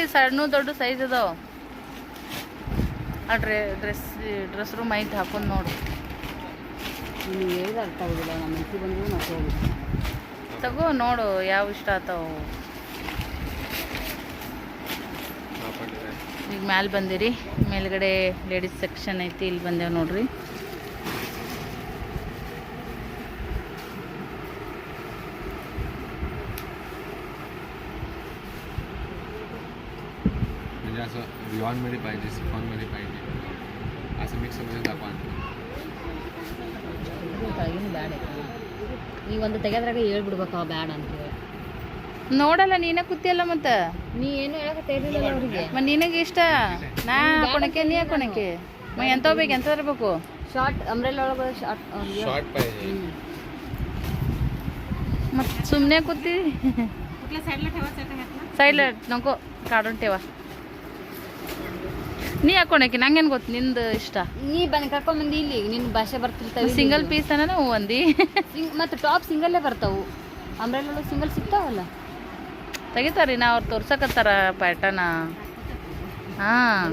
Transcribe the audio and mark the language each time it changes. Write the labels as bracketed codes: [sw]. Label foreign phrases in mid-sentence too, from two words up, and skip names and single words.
[kn] ಸಣ್ಣ ದೊಡ್ಡ ಸೈಜ್ ಅದಾವ. ಆ [en] dress room [kn] ಐತೆ ಹಾಕೊಂಡು ನೋಡು. ತಗೋ ನೋಡು ಯಾವ ಇಷ್ಟ ಆತಾವ. ಈಗ ಮ್ಯಾಲೆ ಬಂದಿರಿ. ಮೇಲ್ಗಡೆ [en] ladies section [kn] ಐತಿ, ಇಲ್ಲಿ ಬಂದೇವು ನೋಡ್ರಿ. [mr] असं रिऑनमध्ये पाहिजे, सिफॉनमध्ये पाहिजे, असं मिक्समध्ये दाखवा. [kn] ನೀವು ಒಂದು ತೆಗೆದ್ರಾಗ ಹೇಳ್ಬಿಡ್ಬೇಕು ಅವ ಬ್ಯಾಡ ಅಂತೇಳಿ. ನೋಡಲ್ಲ ನೀನೇ ಕೂತಿಯಲ್ಲ ಮತ್ತೆ. ನೀ ಏನು ಹೇಳಕ್ಕೆ ತೇರಿಲ್ಲ ಅವ್ರಿಗೆ. ಮತ್ತೆ ನಿನಗೆ ಇಷ್ಟ ನಾ ಹಾಕೊಳಕ್ಕೆ ನೀ ಹಾಕೊಳಕ್ಕೆ ಎಂತ ಬೇಕು ಎಂತ ಇರಬೇಕು. [en] short umbrella [kn] ಒಳಗೆ [mr] शॉर्ट पाहिजे. [kn] ಮತ್ತೆ ಸುಮ್ಮನೆ ಕೂತಿ ಸೈಡ್ಲ [mr] नको काढून ठेवा. [kn] ನೀ ಹಾಕೊಳಕ್ಕೆ ನಂಗೇನು ಗೊತ್ತು ನಿಂದು ಇಷ್ಟ. ನೀ ಬಂದು ಕರ್ಕೊಂಡ್ ಬಂದು ಇಲ್ಲಿ ನಿನ್ನ ಭಾಷೆ ಬರ್ತಿರ್ತಾವೆ. [en] single piece [kn] ಅನ್ನ ನಾವು ಒಂದಿ ಮತ್ತು ಟಾಪ್ ಸಿಂಗಲ್ಲೇ ಬರ್ತಾವು. ಅಂಬ್ರೆಲ್ಲ ಒಳಗೆ ಸಿಂಗಲ್ ಸಿಗ್ತಾವಲ್ಲ ತೆಗಿತಾರ್ರಿ ನಾ ಅವ್ರು ತೋರ್ಸಕತ್ತಾರ ಪ್ಯಾಟರ್ನ. ಹಾಂ